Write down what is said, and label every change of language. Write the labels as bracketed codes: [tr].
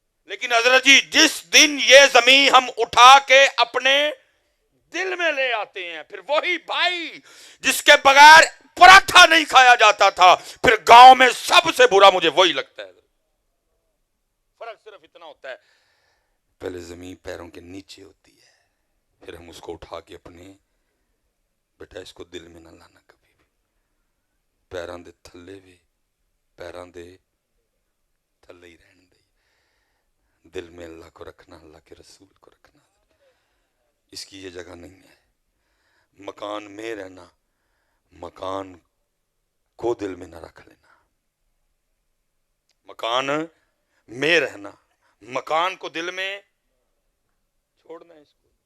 [ur] لیکن حضرت جی جس دن یہ زمین ہم اٹھا کے اپنے دل میں لے آتے ہیں، پھر وہی بھائی جس کے بغیر پراٹھا نہیں کھایا جاتا تھا، پھر گاؤں میں سب سے برا مجھے وہی لگتا ہے. فرق صرف اتنا ہوتا ہے پہلے زمین پیروں کے نیچے ہوتی ہے، پھر ہم اس کو اٹھا کے اپنے، بیٹا اس کو دل میں نہ لانا کبھی بھی. [pa] پیراں دے تھلے بھی، پیراں دے تھلے ہی رہنے دے. [ur] دل میں اللہ کو رکھنا، اللہ کے رسول کو رکھنا. اس کی یہ جگہ نہیں ہے. مکان میں رہنا، مکان کو دل میں نہ رکھ لینا. مکان میں رہنا، مکان کو دل میں چھوڑنا ہے اس کو.